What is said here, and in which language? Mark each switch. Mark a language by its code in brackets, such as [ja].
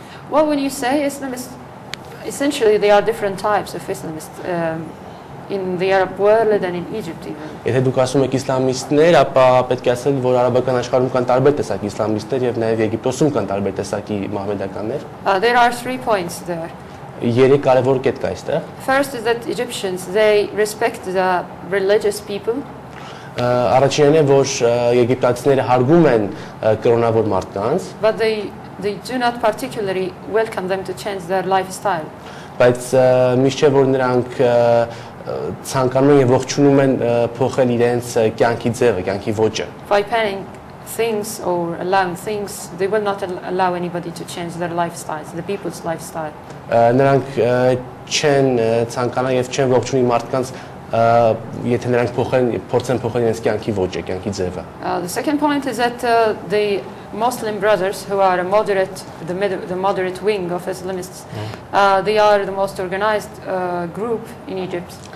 [en] Well, when you say Islamists, essentially they are different types of Islamists in the Arab world and in Egypt even. [hy] Եթե դուք ասում եք իսլամիստներ, ապա պետք է ասել, որ արաբական աշխարհում կան տարբեր տեսակի իսլամիստներ եւ նաեւ Եգիպտոսում կան տարբեր տեսակի մահմեդականներ։ [en] There are 3 points there. [hy] Երեք կարևոր կետ կա այստեղ։ [en] First is that Egyptians, they respect the religious people. [hy] Առաջինն է, որ եգիպտացիները հարգում են կրոնավոր մարդկանց, [en] but they do not particularly welcome them to change their lifestyle. [hy] բայց միշտ չէ որ նրանք ցանկանում են եւ ողջունում են փոխել իրենց կյանքի ձևը, կյանքի ոճը։ [en] By banning things or allowing things, they will not allow anybody to change their lifestyles, the people's lifestyle. [hy] Նրանք չեն ցանկանա եւ չեն ողջունի մարդկանց եթե նրանք փորձեն փոխել իրենց կյանքի ոճը, կյանքի ձևը։ [en] The second point is that the Muslim brothers who are the moderate wing of Islamists, they are the most organized group in Egypt.